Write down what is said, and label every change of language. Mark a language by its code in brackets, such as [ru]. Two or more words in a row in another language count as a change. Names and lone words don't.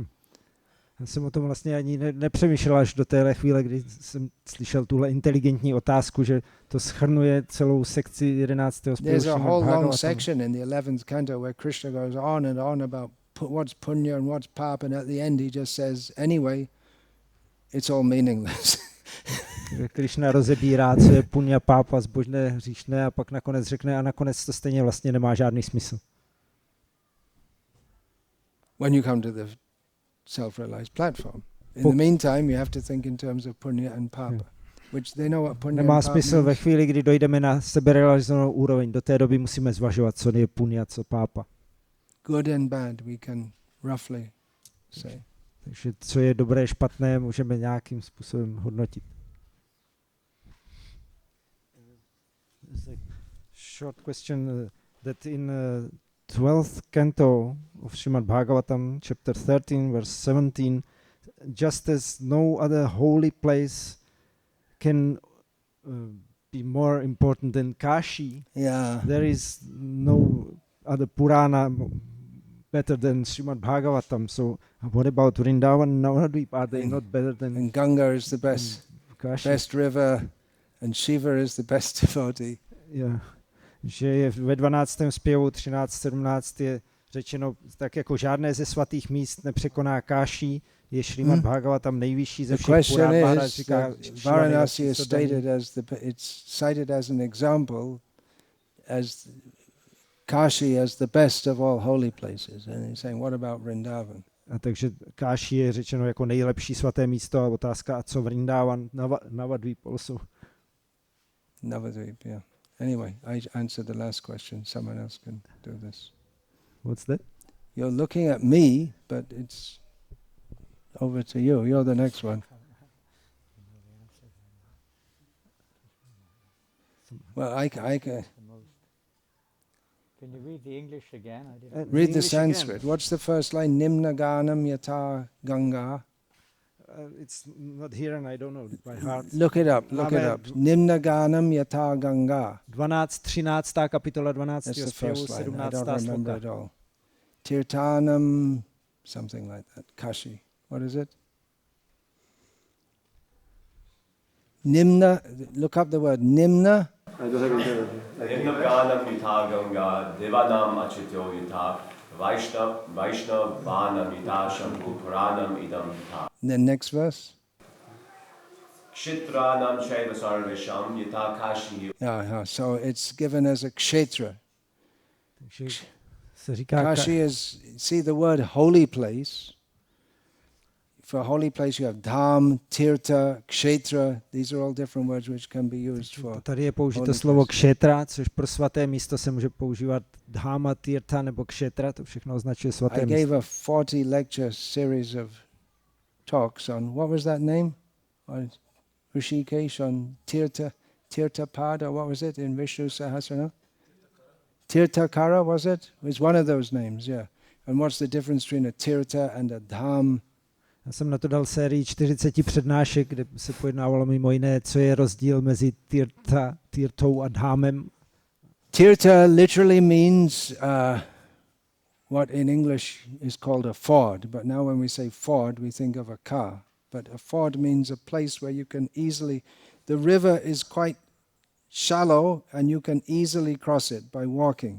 [cs] Já jsem o tom vlastně ani nepřemýšlel až do téhle chvíle, kdy jsem slyšel tuhle inteligentní otázku, že to shrnuje celou sekci 11. [en] There's a whole long Bhagavatam. section in the 11th canto where Krishna goes on and on about what's punya and what's papa, and at the end he just says, anyway, it's all meaningless. [cs] Krishna rozebírá, co je punya, pápa, zbožné, hříšné, a pak nakonec řekne, a nakonec to stejně vlastně nemá žádný smysl. [en] When you come to the self-realized platform. In the meantime, you have to think in terms of punya and papa, which they know what punya [cs] Nemá [en] and papa [cs] smysl ve [en] means. [cs] chvíli, kdy dojdeme na seberealizovanou úroveň. Do té doby musíme zvažovat, co je punya, co pápa. [en] Good and bad, we can roughly say. [cs] Takže co je dobré, špatné, můžeme nějakým způsobem hodnotit. [en] Short question that in 12th canto of Srimad Bhagavatam, chapter 13, verse 17, just as no other holy place can be more important than Kashi, Yeah. there is no other Purana better than Srimad Bhagavatam. So what about Vrindavan and Navadvip? Are they not better than And Ganga is the best Kashi? best river, and Shiva is the best devotee. Yeah. [cs] Že je ve 12. zpěvu 13.17 je řečeno, tak jako žádné ze svatých míst nepřekoná Káší, je Šrimad Bhagavatam nejvyšší ze [en] The [cs] všech [en] question [cs] Purán. Maharaj [en] is [cs] říká, [en] that Varanasi is stated as it's cited as an example, as Kashi as the best of all holy places, and he's saying, what about Vrindavan? [cs] A takže Káší je řečeno jako nejlepší svaté místo, a otázka, a co Vrindavan, Navadvip also. [en] Navadvip, yeah. Anyway, I answered the last question. Someone else can do this. What's that? You're looking at me, but it's over to you. You're the next one. Well, I can Can you read the English again? I didn't. read the English again. Sanskrit. What's the first line? [sa] Nimna ganam yata Ganga. [en] It's not here and I don't know it by heart. Look it up. Look it [cs] Máme [en] up. [sa] Nimna ganam yata Ganga. [cs] 13. kapitola 12. [en] That's the [cs] zpěvu, [en] first line. I [cs] 17. [en] don't remember [cs] sloka. [en] it all. Tirtanam, something like that. Kashi. What is it? Nimna. Look up the word Nimna. [sa] Nimnaganam yutha ganga, devanam achityo yutha, vaishnavanam yutha, shamphu puranam idam yutha. [en] The next verse. [sa] Kshetranam shaiva sarvesham yutha kashi. [en] Yeah. So it's given as a kshetra. [cs] Takže se říká, [en] Kashi is, see the word holy place. For holy place you have [sa] dham, tirtha, kshetra. [en] These are all different words which can be used for. [cs] tady je použito [en] holy [cs] slovo [en] places. [cs] kšetra, což pro svaté místo se může používat dháma, tirtha nebo kšetra, to všechno označuje svaté [en] I [cs] místo. [en] gave a 40 lecture series of talks on, what was that name? On Rishikesh, on Tirthapada, what was it in Vishnu Sahasrana? Tirthakara, was it? It was one of those names, yeah. And what's the difference between a tirtha and a dham? [cs] Já jsem na to dal sérii 40 přednášek, kde se pojednávalo mimo jiné, co je rozdíl mezi tirtou a dhámem. [en] Tirtha literally means what in English is called a ford, but now when we say ford, we think of a car. But a ford means a place where you can easily, the river is quite shallow and you can easily cross it by walking.